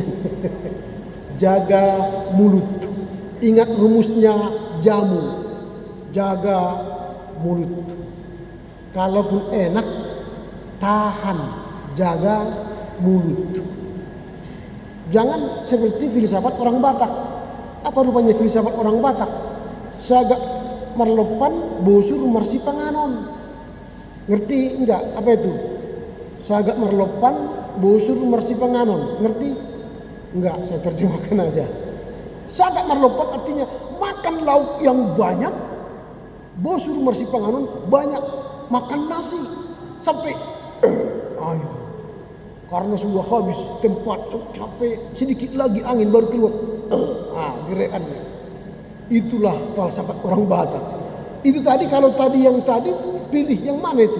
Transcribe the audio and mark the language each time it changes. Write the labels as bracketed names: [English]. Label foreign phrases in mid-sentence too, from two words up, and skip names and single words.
[Indonesian] Jaga mulut. Ingat rumusnya jamu. Jaga mulut. Kalaupun enak, tahan. Jaga mulut. Jangan seperti filsafat orang Batak. Apa rupanya filsafat orang Batak? [Batak Toba] Sagak merlopan bosur marsi panganon. [Indonesian] Ngerti enggak apa itu? [Batak Toba] Sagak merlopan bosur marsi panganon. [Indonesian] Ngerti? Enggak, saya terjemahkan aja. [Batak Toba] Sagak merlopan [Indonesian] artinya makan lauk yang banyak, [Batak Toba] bosur marsi panganon [Indonesian] banyak, makan nasi sampai itu. Karena sudah habis tempat, capek, sedikit lagi angin baru keluar. Gerakannya. Itulah falsafat orang Batak. Itu tadi, kalau tadi yang tadi pilih yang mana itu?